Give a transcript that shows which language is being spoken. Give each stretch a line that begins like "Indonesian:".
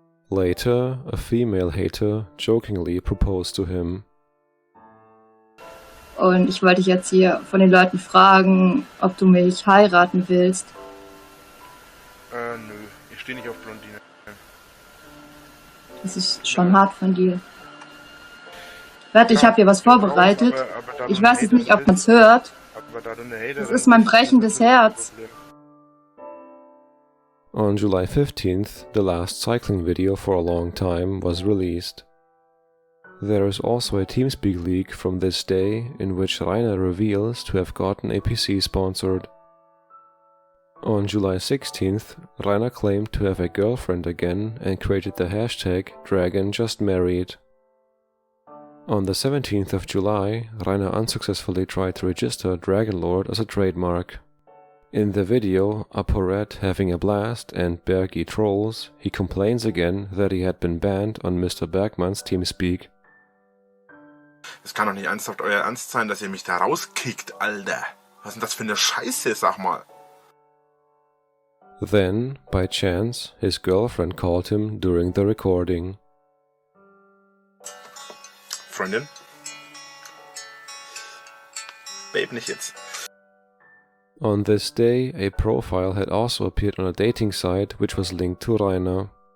English: Later, a female hater jokingly proposed to him.
German: Und ich wollte dich jetzt hier von den Leuten fragen, ob du mich heiraten willst. Nö, ich stehe nicht auf Blondine. Das ist schon hart von dir. Warte, ich habe hier was vorbereitet. Ich weiß jetzt nicht, ob man es hört. Das ist mein brechendes Herz.
English: On July 15th, the last cycling video for a long time was released. There is also a TeamSpeak leak from this day in which Rainer reveals to have gotten a PC sponsored. On July 16th, Rainer claimed to have a girlfriend again and created the hashtag #DragonJustMarried. On the 17th of July, Rainer unsuccessfully tried to register Drachenlord as a trademark. In the video, ApoRed having a blast and Bergi trolls, he complains again that he had been banned on Mr. Bergmann's TeamSpeak.
German: Es kann doch nicht ernsthaft euer Ernst sein, dass ihr mich da rauskickt, Alter. Was ist denn das für eine Scheiße, sag mal.
English: Then, by chance, his girlfriend called him during the recording.
German: Freundin? Babe, nicht jetzt.
English: On this day, a profile had also appeared on a dating site which was linked to Rainer.